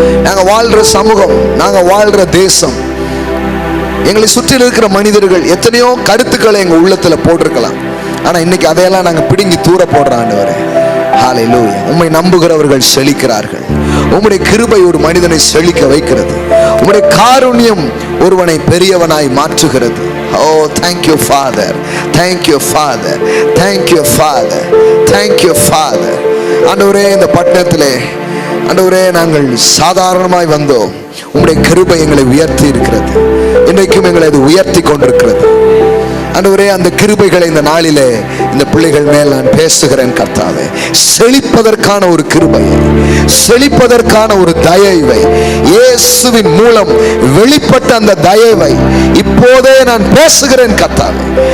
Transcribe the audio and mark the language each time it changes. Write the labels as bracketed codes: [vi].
[ta] நாங்க வாழ்ற சமூகம், நாங்க வாழ்ற தேசம், எங்களை சுற்றில் இருக்கிற மனிதர்கள் எத்தனையோ கருத்துக்களை எங்க உள்ளத்துல போட்டிருக்கலாம். ஆனா இன்னைக்கு அதையெல்லாம் நாங்க பிடுங்கி தூர போடுற ஆண்டவரே. ஹல்லேலூயா. உம்மை நம்புகிறவர்கள் செழிக்கிறார்கள். உம்முடைய கிருபை ஒரு மனிதனை செழிக்க வைக்கிறது. உம்முடைய காருண்யம் ஒருவனை பெரியவனாய் மாற்றுகிறது. [en] Oh, thank you Father, thank you Father, thank you Father, thank you Father. [ta] ஆண்டவரே, இந்த பட்டணத்திலே ஆண்டவரே நாங்கள் சாதாரணமாய் வந்தோம். உம்முடைய கிருபை எங்களை உயர்த்தி இருக்கிறது. இன்றைக்கும் எங்களை அது உயர்த்தி கொண்டிருக்கிறது. ஆண்டவரே, அந்த கிருபைகளை இந்த நாளிலே இந்த பிள்ளைகள் மேல் நான் பேசுகிறேன் கர்த்தாவே. செழிப்பதற்கான ஒரு கிருபையை, செழிப்பதற்கான ஒரு தயவை, இயேசுவின் மூலம் வெளிப்பட்ட அந்த தயவை இப்போதே நான் பேசுகிறேன் கர்த்தாவே.